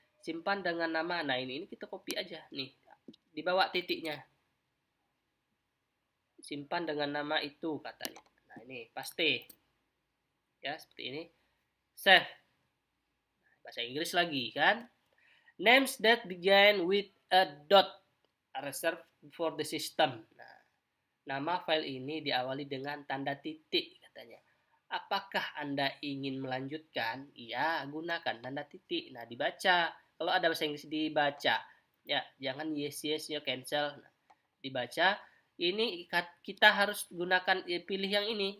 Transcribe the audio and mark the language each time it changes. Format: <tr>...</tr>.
<id>Simpan dengan nama. Nah, ini kita copy aja nih. Di bawah titiknya. Simpan dengan nama itu katanya. Nah, ini paste. Ya, seperti ini. Save. Bahasa Inggris lagi kan?</id> <en>Names that begin with a dot are reserved for the system.</en> <id>Nah, nama file ini diawali dengan tanda titik katanya. Apakah Anda ingin melanjutkan? Iya, gunakan tanda titik. Nah, dibaca. Kalau ada bahasa Inggris dibaca. Ya, jangan yes, yes, ya cancel. Nah, dibaca. Ini kita harus gunakan, pilih yang ini.</id>